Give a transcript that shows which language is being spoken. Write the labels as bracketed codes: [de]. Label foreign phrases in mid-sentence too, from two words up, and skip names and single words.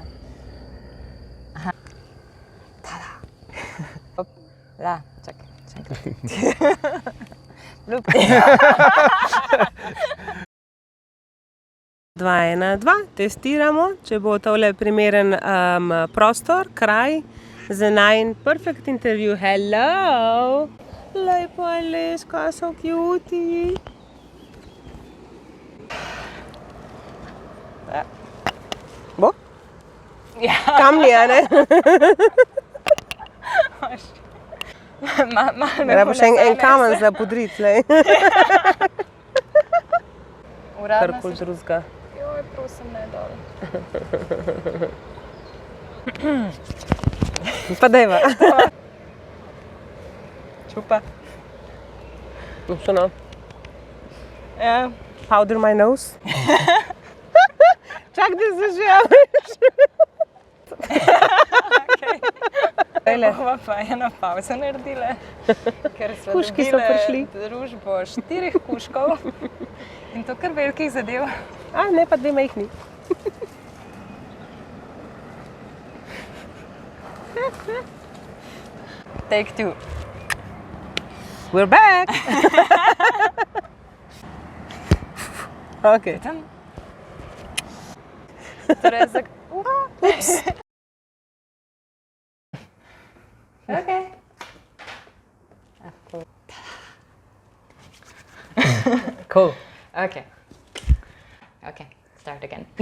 [sl] Aha. Tada. Ja, čakaj, še enkrat. Lup. 2, 1, 2, testiramo, če bo tole primeren prostor, kraj za najin [en] perfect interview. [sl] Hello! Lepo, Aleska, [en] so cutie. [sl] Bo? Ja. Kam ni, a ne? Treba še en kamen za podrit, lej. Karkoli drugega. Joj, prosim, ne dol. Pa dajva. Čupa. Še no. Ja. [en] Powder my nose. [sl] Čak, da se že javiš. Bova pa eno pauzo naredile, ker smo Kužki so prišli. Družbo 4 kužkov in to kar velikih zadev. A, ne, pa 2 majhni. [en] Take 2. We're back! [sl] Ok. Tam. Torej, ups. Ok. Cool. [en] Ok. Ok, start again.